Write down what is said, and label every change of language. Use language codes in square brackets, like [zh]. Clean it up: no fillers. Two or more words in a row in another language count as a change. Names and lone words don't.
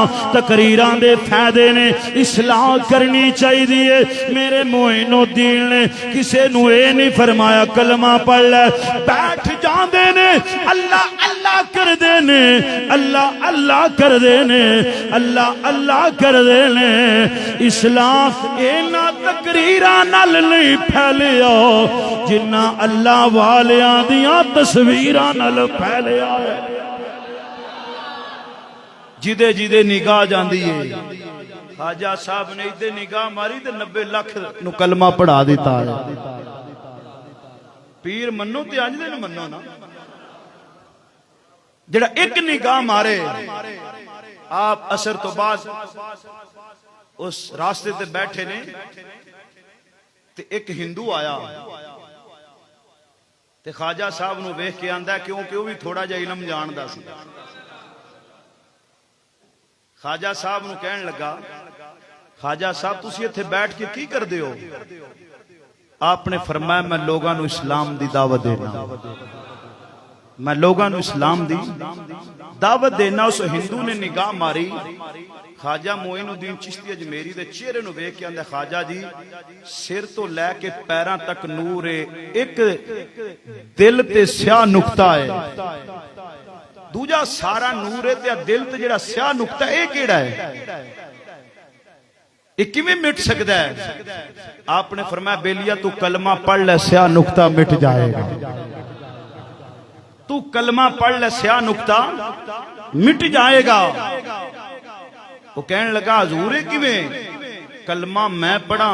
[pa] تقریران دے فائدے نے اصلاح کرنی چاہی دیئے میرے معین الدین نے کسے نو اے نہیں فرمایا کلمہ پڑھ لے بیٹھ جان دینے اللہ اللہ کر دینے اللہ اللہ کر دینے اللہ اللہ کر دینے اسلام اینا تقریران نل نہیں پھیلیا جنہ اللہ والیاں دیاں تصویران نل پھیلیا ہے جدے جدے نگاہ جان دیئے خواجہ صاحب نے ادھے نگاہ ماری تے 90 لاکھ نو کلمہ پڑھا دیتا ہے پیر منو تے آج دے منو نا جڑا ایک نگاہ مارے آپ اثر تو بعد اس راستے تے بیٹھے نے تے ایک ہندو آیا تے خواجہ صاحب نو ویکھ کے آندا ہے کیونکہ وہ بھی تھوڑا جا علم جاندا سی خواجہ صاحب نو کہن لگا خواجہ صاحب تسی ایتھے بیٹھ کے کی کر دیو آپ نے فرمایا میں لوگاں نو اسلام دی دعوت دینا میں لوگاں نو اسلام دی دعوت دینا اس ہندو نے نگاہ ماری خواجہ معین الدین چشتی اجمیری دے چہرے نو ویکھ کے آندا خواجہ جی سر تو لے کے پیراں تک نور ہے ایک دل تے سیاہ نقطہ ہے دوجا سارا نور ہے تے دل تے جڑا سیاہ نقطہ ہے اے کیڑا ہے ایک کیویں مٹ سکدا ہے آپ نے فرمایا بیلیا تو کلمہ پڑھ لے سیاہ نقطہ مٹ جائے گا تو کلمہ پڑھ لے سیاہ نقطہ مٹ جائے گا وہ کہنے لگا حضور کیویں کلمہ میں پڑھا